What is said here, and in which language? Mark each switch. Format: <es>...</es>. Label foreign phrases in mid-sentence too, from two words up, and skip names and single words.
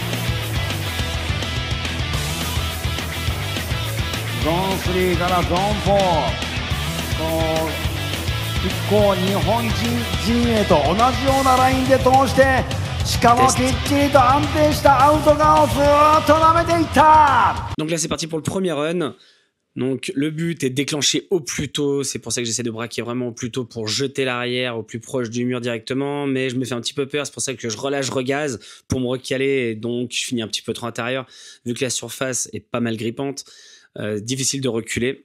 <ja>ゾーン3からゾーン4。一向日本人陣営と同じようなラインで通して、しかもきっちりと安定したアウト側をずっと舐めていった。</ja> <fr>Donc là c'est parti pour le premier run. Donc le but est de déclencher au plus tôt, c'est pour ça que j'essaie de braquer vraiment au plus tôt pour jeter l'arrière au plus proche du mur directement, mais je me fais un petit peu peur, c'est pour ça que je relâche, je regaze pour me recaler et donc je finis un petit peu trop intérieur vu que la surface est pas mal grippante, difficile de reculer.</fr>